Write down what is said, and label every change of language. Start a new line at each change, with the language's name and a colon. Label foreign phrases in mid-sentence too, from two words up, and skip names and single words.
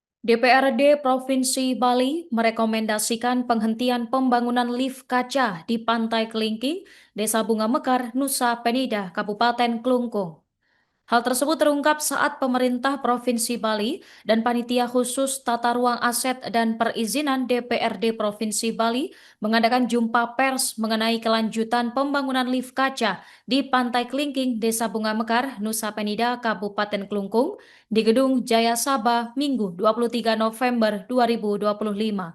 Indonesian: DPRD Provinsi Bali merekomendasikan penghentian pembangunan lift kaca di Pantai Kelingking, Desa Bunga Mekar, Nusa Penida, Kabupaten Klungkung. Hal tersebut terungkap saat pemerintah Provinsi Bali dan Panitia Khusus Tata Ruang Aset dan Perizinan DPRD Provinsi Bali mengadakan jumpa pers mengenai kelanjutan pembangunan lift kaca di Pantai Kelingking, Desa Bunga Mekar, Nusa Penida, Kabupaten Klungkung di Gedung Jaya Sabah, Minggu 23 November 2025.